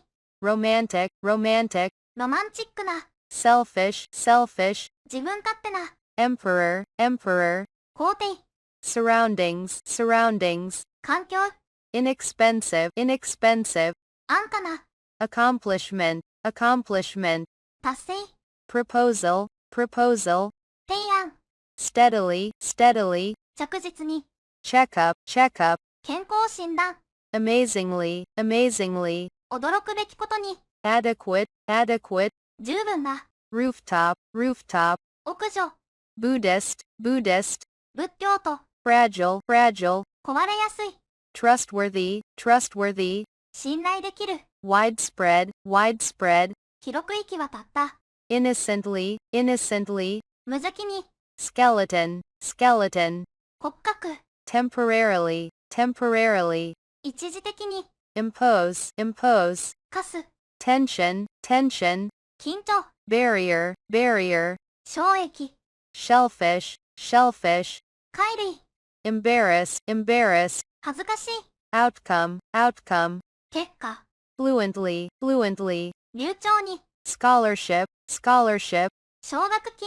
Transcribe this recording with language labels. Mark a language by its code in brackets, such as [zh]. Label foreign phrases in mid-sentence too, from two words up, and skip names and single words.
[en] romantic, romantic, [ja] ロマンチックな、 [en] selfish, selfish, [ja] 自分勝手な、 [en] emperor, emperor, [ja] 皇帝、 [en] surroundings, surroundings, [ja] 環境、 [en] inexpensive, inexpensive, [ja] 安価な、 [en] accomplishment, accomplishment, [ja] 達成、 [en] proposal, proposal, [ja] 提案、 [en] steadily, steadily, [ja] 着実に、 [en] checkup, checkup, [ja] 健康診断、 [en] amazingly, amazingly, [ja] 驚くべきことに、 [en] adequate, adequate, [ja] 十分な、 [en] rooftop, rooftop, [ja] 屋上、 [en] Buddhist, Buddhist, [ja] 仏教と、 [en] fragile, fragile, [ja] 壊れやすい、 [en] trustworthy, trustworthy, [ja] 信頼できる、 [en] widespread, widespread, [ja] 広く行き渡った、 [en] innocently, innocently, [ja] 無邪気に、 [en] skeleton, skeleton, [ja] 骨格、 [en] temporarily, temporarily, [ja] 一時的に、 [en] impose, impose, [ja] 課す、 [en] tension, tension, [ja] 緊張、 [en] barrier, barrier, [ja] 衝撃、 [en] shellfish, shellfish, [ja] 乖類、 [en] embarrass, embarrass, [ja] 恥ずかしい、 [en] outcome, outcome, [ja] 結果、 [en] fluently, fluently, [ja] 流暢に、 [en] scholarship, scholarship, [ja] 奨学金、